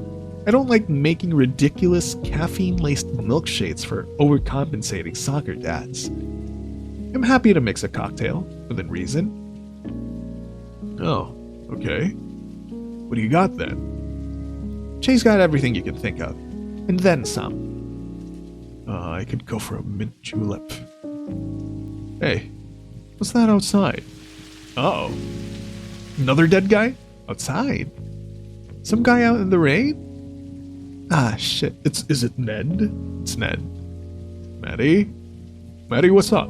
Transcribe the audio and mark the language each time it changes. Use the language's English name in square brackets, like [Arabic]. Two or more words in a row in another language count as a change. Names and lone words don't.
[English] I don't like making ridiculous caffeine-laced milkshakes for overcompensating soccer dads. I'm happy to mix a cocktail, within reason. Oh, okay. What do you got then? Jay's got everything you can think of, and then some. I could go for a mint julep. Hey, what's that outside? Uh-oh. Another dead guy? Outside? Some guy out in the rain? Ah, shit. Is it Ned? It's Ned. Maddie? Maddie, what's up?